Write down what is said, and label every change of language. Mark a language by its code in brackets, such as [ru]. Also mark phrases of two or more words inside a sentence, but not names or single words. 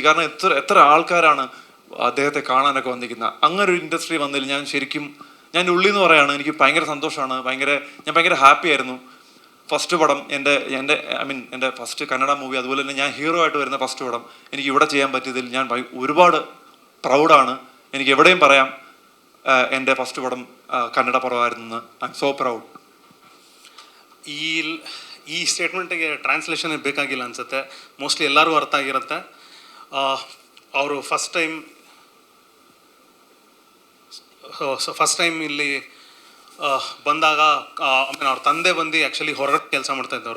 [ml] കാരണം എത്ര ആൾക്കാരാണ് അദ്ദേഹത്തെ കാണാനൊക്കെ വന്നിരിക്കുന്നത്. അങ്ങനെ ഒരു ഇൻഡസ്ട്രി വന്നതിൽ ഞാൻ ശരിക്കും ഞാൻ ഉള്ളിൽ നിന്ന് പറയാണ്, എനിക്ക് ഭയങ്കര സന്തോഷമാണ്, ഞാൻ ഭയങ്കര ഹാപ്പി ആയിരുന്നു. ഫസ്റ്റ് പടം എൻ്റെ എൻ്റെ ഫസ്റ്റ് കന്നഡ മൂവി, അതുപോലെ തന്നെ ഞാൻ ഹീറോ ആയിട്ട് വരുന്ന ഫസ്റ്റ് പടം എനിക്ക് ഇവിടെ ചെയ്യാൻ പറ്റിയതിൽ ഞാൻ ഒരുപാട് പ്രൗഡാണ്. എനിക്ക് എവിടെയും പറയാം എൻ്റെ ഫസ്റ്റ് പടം കന്നഡ പടമായിരുന്നു. [en] I am so proud. [kn] ಈ ಸ್ಟೇಟ್ಮೆಂಟಿಗೆ ಟ್ರಾನ್ಸ್ಲೇಷನ್ ಬೇಕಾಗಿಲ್ಲ ಅನಿಸುತ್ತೆ, ಮೋಸ್ಟ್ಲಿ ಎಲ್ಲರಿಗೂ ಅರ್ಥ ಆಗಿರುತ್ತೆ. ಅವರು [en] first time [kn] ಇಲ್ಲಿ ಬಂದಾಗ ಅವ್ರ ತಂದೆ ಬಂದು ಆ್ಯಕ್ಚುಲಿ ಹೊರಗಡೆ ಕೆಲಸ ಮಾಡ್ತಾಯಿದ್ದವರು.